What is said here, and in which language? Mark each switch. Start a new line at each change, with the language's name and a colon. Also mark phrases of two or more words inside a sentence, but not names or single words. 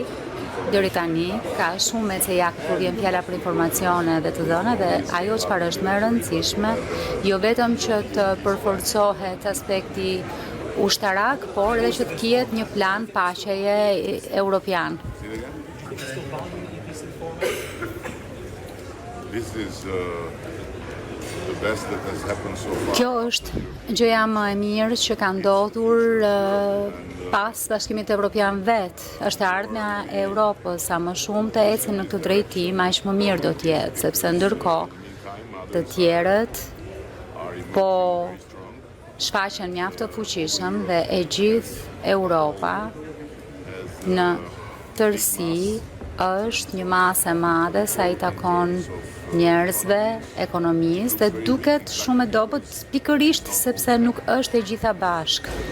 Albanian: Deri tani ka shumë me cejak kur vjen fjala për informacione dhe të dhëna, dhe ajo çfarë është më e rëndësishme, jo vetëm që të përforcohet aspekti ushtarak, por edhe që të kihet një plan paqeje europian.
English: This is the best that has happened so far.
Albanian: Kjo është gjëja më e mirë që ka ndodhur pas Bashkimit Evropian vet. Është ardhmja e Europës, sa më shumë të ecim në këtë drejtim, aq më mirë do të jetë, sepse ndërkohë të tjerët po shfaqen mjaft të fuqishëm dhe e gjithë Europa në tërësi është një masë e madhe sa i takon njerëzve, ekonomisë, dhe duket shumë e dobët pikërisht sepse nuk është e gjitha bashkë.